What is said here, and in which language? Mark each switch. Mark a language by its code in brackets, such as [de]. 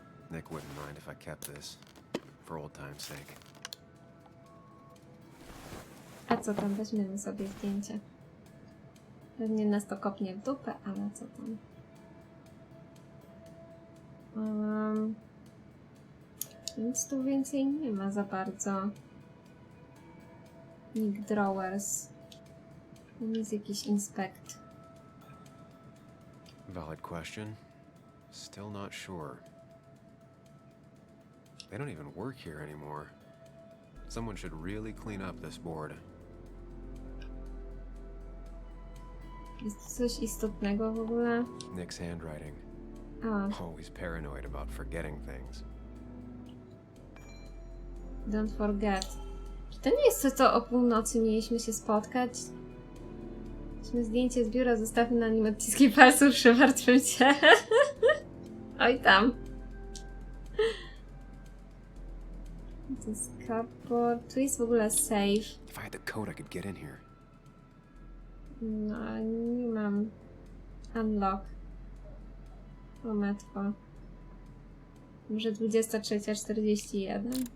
[en] Nick wouldn't mind if I kept this, for old time's sake. [pl] A co tam? Weźmiemy sobie zdjęcie. Pewnie nas to kopnie w dupę, ale co tam? Nic tu więcej nie ma za bardzo. Nick Drawers. To jest jakiś inspekt. [en] Valid question. Still not sure. They don't even work here anymore. Someone should really clean up this board. [pl] Jest coś istotnego w ogóle? [en] Nick's handwriting. A, Always paranoid about forgetting things. don't forget. [pl] Czy to nie jest to, co o północy mieliśmy się spotkać? Weźmy zdjęcie z biura, zostawmy na nim odciski palców, przemartwmy się. Oj tam. To jest cupboard. Tu jest w ogóle safe. [en] If I had the code, I could get in here. [pl] No, ale nie mam. Unlock. O matko. Może 23:41.